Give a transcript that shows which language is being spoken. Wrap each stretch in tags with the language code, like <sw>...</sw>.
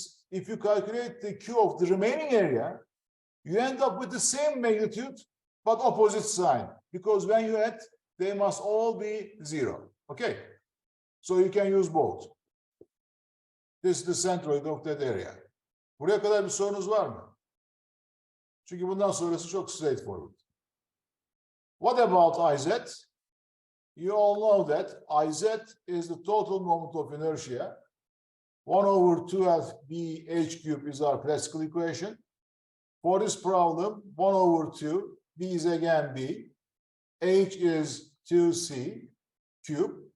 <en>If you calculate the Q of the remaining area, you end up with the same magnitude, but opposite sign. Because when you add, they must all be 0. Okay? So you can use both. This is the centroid of that area.</en> <tr>Buraya kadar bir sorunuz var mı? Çünkü bundan sonrası çok straightforward.</tr> <en>What about IZ? You all know that IZ is the total moment of inertia. 1 over 2b h cube is our classical equation. For this problem, 1 over 2, b is again b, h is 2c cube.</en>